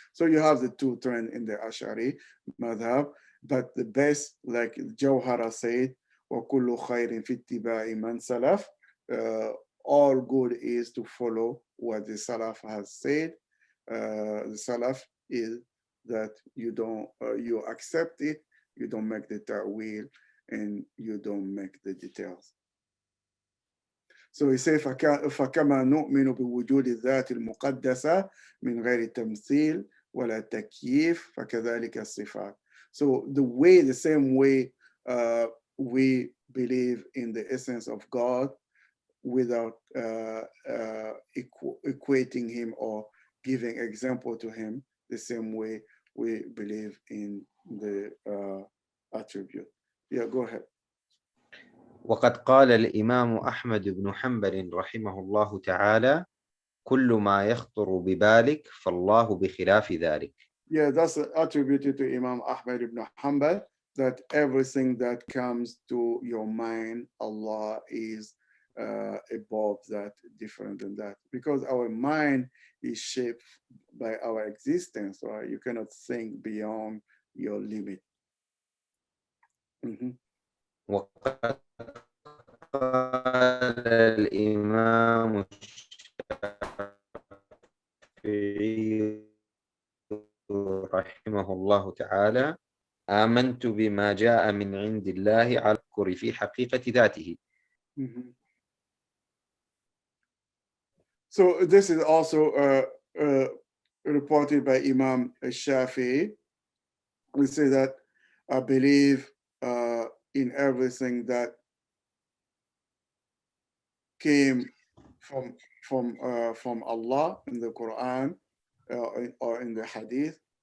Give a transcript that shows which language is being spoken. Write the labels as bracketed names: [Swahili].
[English] So you have the two trends in the Ash'ari madhab, but the best, like Jawhara said, [Arabic] وَكُلُّ خَيْرٍ فِي اتِّبَاعِ مَنْ سَلَفَ, [English] all good is to follow what the Salaf has said. The Salaf is that you don't, you accept it, you don't make the ta'wil, and you don't make the details. So he says, [Arabic] فَكَمَا نُؤْمِنُ بِوُجُودِ الذَّاتِ الْمُقَدَّسَةِ مِنْ غَيْرِ تَمْثِيلٍ وَلَا تَكْيِيفٍ فَكَذَلِكَ الصِّفَاتِ. [English] So the same way we believe in the essence of God without equating him or giving example to him, the same way we believe in the attribute. Yeah, go ahead. [Arabic] وقد قال الإمام أحمد بن حنبل رحمه الله تعالى: كل ما يخطر ببالك فالله بخلاف ذلك. [English] Yeah, that's attributed to Imam Ahmad ibn Hanbal, that everything that comes to your mind, Allah is above that, different than that. Because our mind is shaped by our existence, right? You cannot think beyond your limit. [Arabic] وقد قال الإمام الشافعي رحمه الله تعالى: آمنت بما جاء من عند الله على الذكر في حقيقة ذاته. [English] So this is also reported by Imam Shafi'i. We say that I believe in everything that came from Allah in the Quran or in the Hadith,